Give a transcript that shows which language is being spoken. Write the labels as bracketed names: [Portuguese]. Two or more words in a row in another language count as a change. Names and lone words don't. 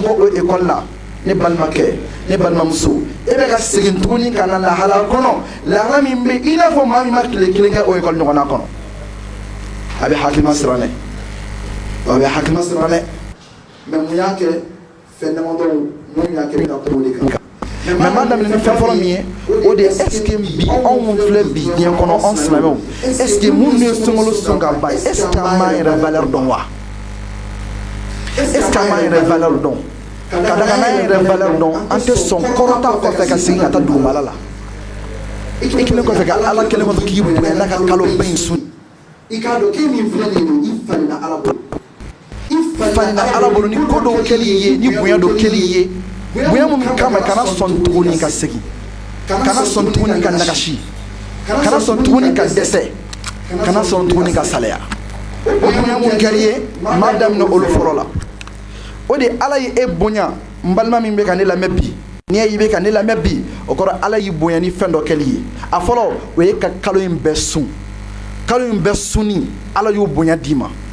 [Bambara] bɔ o école la ne balimakɛ ne balimamuso e bɛ ka segin tuguni ka na lahala kɔnɔ lahala min bɛ i n'a fɔ maa min ma tile kelen kɛ o école ɲɔgɔnna kɔnɔ a bɛ hakilima siran dɛ a bɛ hakilima siran dɛ mais mun y'a kɛ fɛn damadɔ mun y'a kɛ bɛ ka kuma o de kan mais m'a daminɛ ni fɛn fɔlɔ min ye o de ye [French] est ce que [Bambara] bi anw filɛ bi diɲɛ kɔnɔ anw silamɛw [French] est ce que [Bambara] minnu ye sunkalo sɔn ka ban [French] est ce que [Bambara] an b'an yɛrɛ valeur dɔn wa [French] est ce que [Bambara] an b'an yɛrɛ valeur dɔn ka da kan n'an yɛrɛ valeur dɔn an tɛ sɔn kɔrɔta kɔfɛ ka segin ka taa dugumala la i kelen kɔfɛ ka ala kelen kɔfɛ k'i bonya n'a ka kalo ba in sun i k'a dɔn k'e min filɛ nin ye i falenna ala bolo i falenna ala bolo ni ko dɔw kɛli ye ni bonya dɔ kɛli ye bonya mun kama kana sɔn tuguni ka segin kana sɔn tuguni ka nagasi kana sɔn tuguni ka dɛsɛ kana sɔn tuguni ka salaya o bonya mun kɛri ye m'a daminɛ olu fɔlɔ la o de ala ye e bonya n balima min bɛ ka ne lamɛn bi n'i y'i bɛ ka ne lamɛn bi o kɔrɔ ala y'i bonya ni fɛn dɔ kɛli ye a fɔlɔ o ye ka kalo in bɛɛ sun kalo in bɛɛ sunni ala y'o bonya d'i ma